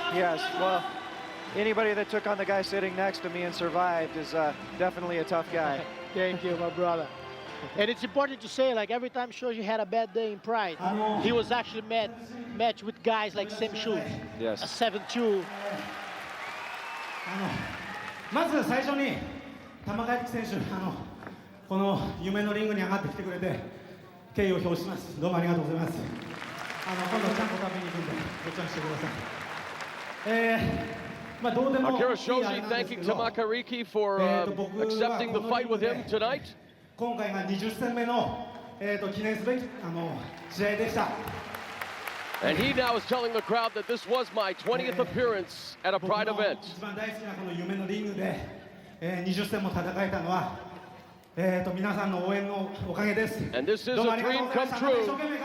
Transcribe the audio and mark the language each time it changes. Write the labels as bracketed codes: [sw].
[en] Yes, well, anybody that took on the guy sitting next to me and survived is definitely a tough guy. Thank you, my brother. And it's important to say, like, every time Shoji had a bad day in Pride, he was actually matched with guys like Sam Schultz. Yes. A 7-2. [ja] まず最初に玉垣選手、この夢のリングに上がってきてくれて敬意を表します。どうもありがとうございます。今度ちゃんと食べに行くんでごちゃんしてください。 [en] Akira Shoji thanking Kariki for accepting the fight with him tonight. [ja] 今回が20戦目の記念すべき試合でした。 [en] And he now is telling the crowd that this was my 20th appearance at a Pride event. [ja] 一番大好きなこの夢のリングで20戦も戦えたのは皆さんの応援のおかげです。 [en] And this is a dream come true.